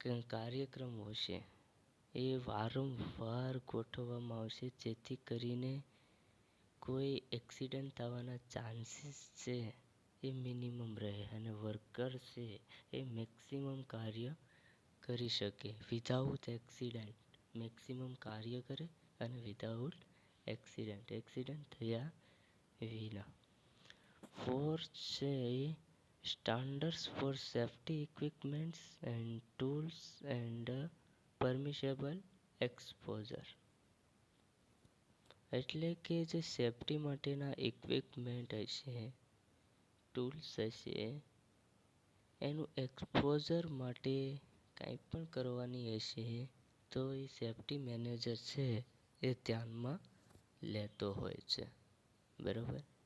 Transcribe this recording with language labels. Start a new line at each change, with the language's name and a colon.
Gujarati: કાર્યક્રમો છે એ વારંવાર ગોઠવવામાં આવશે, જેથી કરીને કોઈ એક્સિડન્ટ થવાના ચાન્સીસ છે એ મિનિમમ રહે અને વર્કર છે એ મેક્સિમમ કાર્ય કરી શકે. વિધાઉટ એક્સિડન્ટ મેક્સિમમ કાર્ય કરે અને વિધાઉટ એક્સિડન્ટ થયા વિના. ફોર્થ છે
English: standards for safety equipments and tools and permissible exposure.
Gujarati: એટલે કે જે સેફટી માટેના ઇક્વિપમેન્ટ હશે, ટૂલ્સ હશે, એનું એક્સપોઝર માટે કંઈ પણ કરવાની હશે તો એ સેફટી મેનેજર છે એ ધ્યાનમાં લેતો હોય છે. બરાબર.